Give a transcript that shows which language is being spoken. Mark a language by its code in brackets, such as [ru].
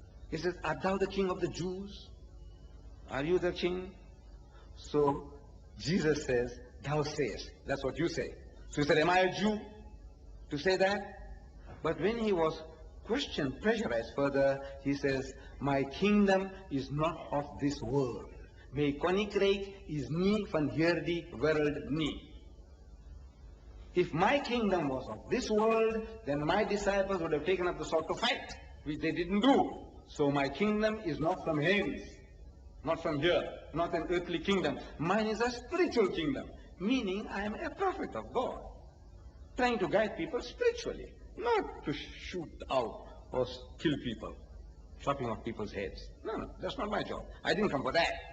[en] He says, "Art thou the king of the Jews? Are you the king?" So Jesus says, "Thou sayest." That's what you say. So he said, "Am I a Jew to say that?" But when he was questioned, pressurized further, he says, "My kingdom is not of this world. [af] My koninkryk is nie van hierdie wêreld nie." [en] If my kingdom was of this world, then my disciples would have taken up the sword to fight, which they didn't do. So my kingdom is not from hence, not from here, not an earthly kingdom. Mine is a spiritual kingdom, meaning I am a prophet of God, trying to guide people spiritually, not to shoot out or kill people, chopping off people's heads. No, that's not my job. I didn't come for that.